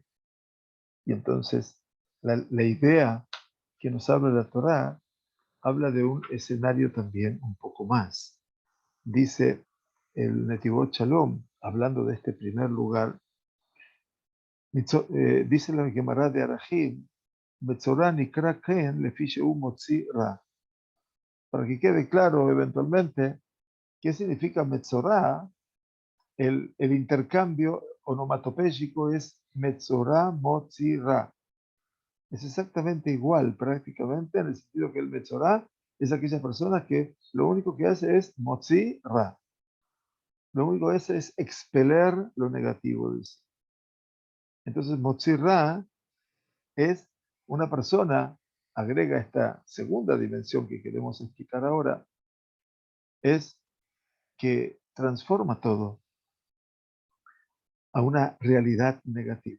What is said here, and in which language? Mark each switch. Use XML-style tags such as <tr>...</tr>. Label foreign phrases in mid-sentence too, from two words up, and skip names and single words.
<es>Y entonces, la idea que nos habla la Torá habla de un escenario también un poco más. Dice el Netivot Shalom, hablando de este primer lugar, dice la Gemara de Arahim,</es> <he>מצורע נקרא כן לפי שהוא מוציא רע.</he> <es>Para que quede claro eventualmente qué significa Metzorah, el intercambio onomatopéyico es</es> <he>מצורע מוציא רע.</he> <es>Es exactamente igual prácticamente en el sentido que el Metzorah es aquella persona que lo único que hace es</es> <he>מוציא רע.</he> <es>Lo único que hace es expeler lo negativo, dice. Entonces, Motzirra es una persona, agrega esta segunda dimensión que queremos explicar ahora, es que transforma todo a una realidad negativa.</es>